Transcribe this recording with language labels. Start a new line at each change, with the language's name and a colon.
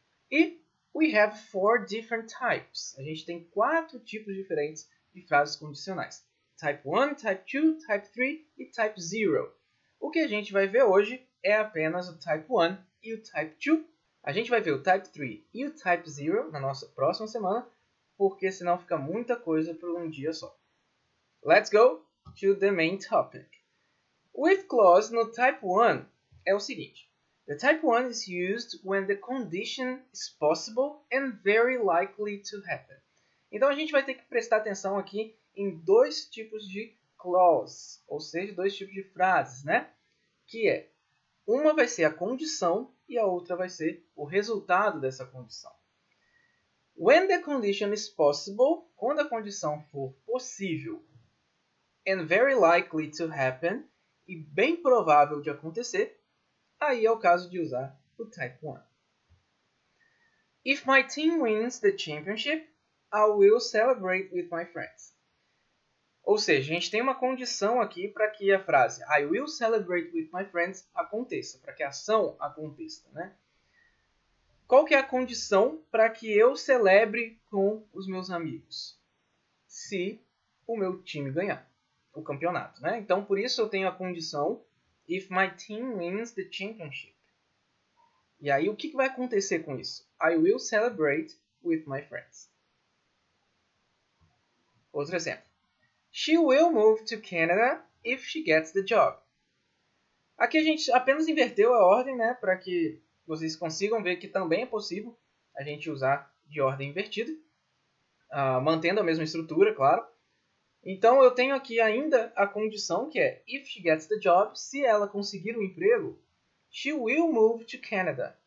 Portuguese: E
English: we have 4 different types.
Portuguese: A gente tem 4 tipos diferentes de frases condicionais. Type 1, Type 2, Type 3 e Type 0. O que a gente vai ver hoje é apenas o Type 1 e o Type 2. A gente vai ver o Type 3 e o Type 0 na nossa próxima semana, porque senão fica muita coisa por um dia só.
English: Let's go to the main topic.
Portuguese: With clause no Type 1 é o seguinte.
English: The type 1 is used when the condition is possible and very likely to happen.
Portuguese: Então a gente vai ter que prestar atenção aqui em dois tipos de clause, ou seja, dois tipos de frases, né? Que é, uma vai ser a condição e a outra vai ser o resultado dessa condição.
English: When the condition is possible,
Portuguese: quando a condição for possível,
English: and very likely to happen,
Portuguese: e bem provável de acontecer, aí é o caso de usar o Type 1.
English: If my team wins the championship, I will celebrate with my friends.
Portuguese: Ou seja, a gente tem uma condição aqui para que a frase
English: I will celebrate with my friends
Portuguese: aconteça, para que a ação aconteça, né? Qual que é a condição para que eu celebre com os meus amigos? Se o meu time ganhar o campeonato, né? Então, por isso eu tenho a condição
English: if my team wins the championship.
Portuguese: E aí, o que vai acontecer com isso?
English: I will celebrate with my friends.
Portuguese: Outro exemplo.
English: She will move to Canada if she gets the job.
Portuguese: Aqui a gente apenas inverteu a ordem, né? Para que vocês consigam ver que também é possível a gente usar de ordem invertida, mantendo a mesma estrutura, claro. Então, eu tenho aqui ainda a condição que é
English: if she gets the job,
Portuguese: se ela conseguir o emprego,
English: she will move to Canada.